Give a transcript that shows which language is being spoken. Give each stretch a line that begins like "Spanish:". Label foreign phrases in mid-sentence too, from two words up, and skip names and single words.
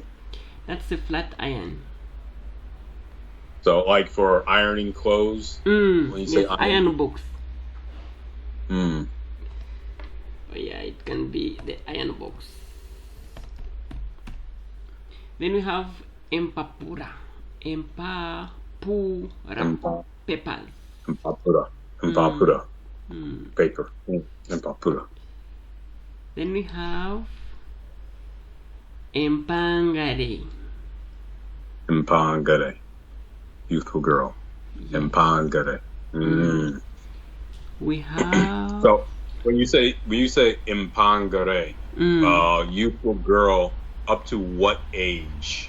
English: That's a flat iron. So, like for ironing clothes? When you say iron box. Oh, yeah, it can be the iron box. Then we have empapura.
Nyankole: Empapura. Peppers. Empapura. Empapura. Mm. Paper. Empapura.
English: Then we have empangare.
Nyankole: Empangare.
English: Youthful girl. Yes.
Nyankole: Empangare.
English: We have So when you say empangare, youthful girl, up to what age?